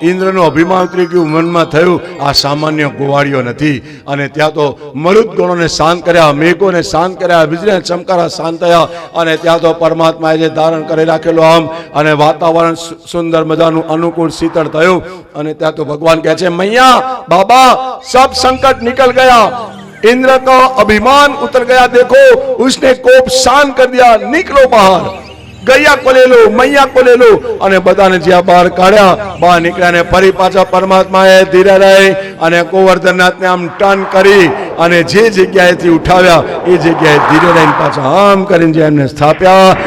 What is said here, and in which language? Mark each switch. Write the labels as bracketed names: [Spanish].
[Gujarati] ઇન્દ્રનું અભિમાન ઉતરી ગયું, મનમાં થયું આ સામાન્ય ગોવાળીઓ નથી. અને ત્યાં તો મરુદ ગણોને શાંત કર્યા, મેઘોને શાંત કર્યા, વીજળીના ચમકારા શાંત થયા. અને ત્યાં તો પરમાત્માએ જે ધારણ કરી રાખેલું આમ અને વાતાવરણ સુંદર મજાનું અનુકૂળ શીતળ થયું. અને ત્યાં તો ભગવાન કહે છે, [Hindi] મૈયા બાબા સબ संकट निकल गया, इंद्र का अभिमान उतर गया, देखो उसने कोप शांत कर दिया, निकलो बाहर, गैया को ले लो, मैया को ले लो. [Gujarati] અને બધાને જ્યાં બહાર કાઢ્યા, બહાર નીકળ્યા ને ફરી પાછા પરમાત્માએ ધીરે રહી અને ગોવર્ધનનાથને આમ ટર્ન કરી અને જે જગ્યાએથી ઉઠાવ્યા એ જગ્યાએ ધીરે રહીને પાછા આમ કરીને એમને સ્થાપ્યા.